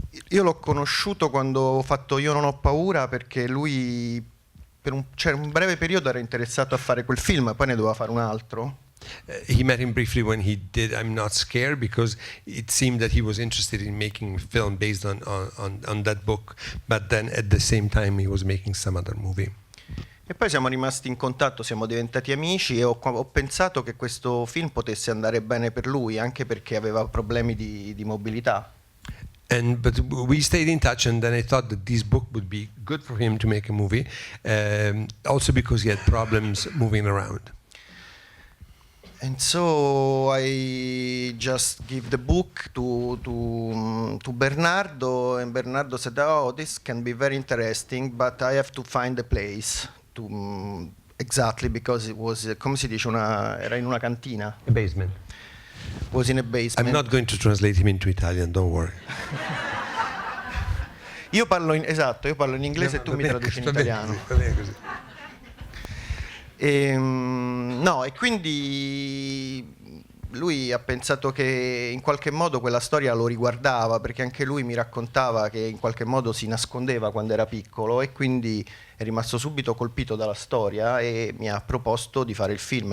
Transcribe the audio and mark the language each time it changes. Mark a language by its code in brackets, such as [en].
[it] Io l'ho conosciuto quando ho fatto Io non ho paura, perché lui per un breve periodo era interessato a fare quel film, poi ne doveva fare un altro. [en] He met him briefly when he did I'm Not Scared, because it seemed that he was interested in making a film based on that book, but then at the same time he was making some other movie. [it] E poi siamo rimasti in contatto, siamo diventati amici e ho pensato che questo film potesse andare bene per lui, anche perché aveva problemi di mobilità. [en] But we stayed in touch, and then I thought that this book would be good for him to make a movie, also because he had problems moving around. And so I just give the book to Bernardo, and Bernardo said, "Oh, this can be very interesting, but I have to find a place to exactly, because it was, [it] come si dice, era in una cantina. [en] A basement. Was in a basement." I'm not going to translate him into Italian, don't worry. [it] Io parlo in inglese e tu mi traduci in italiano. Va bene così. E quindi lui ha pensato che in qualche modo quella storia lo riguardava, perché anche lui mi raccontava che in qualche modo si nascondeva quando era piccolo, e quindi è rimasto subito colpito dalla storia e mi ha proposto di fare il film.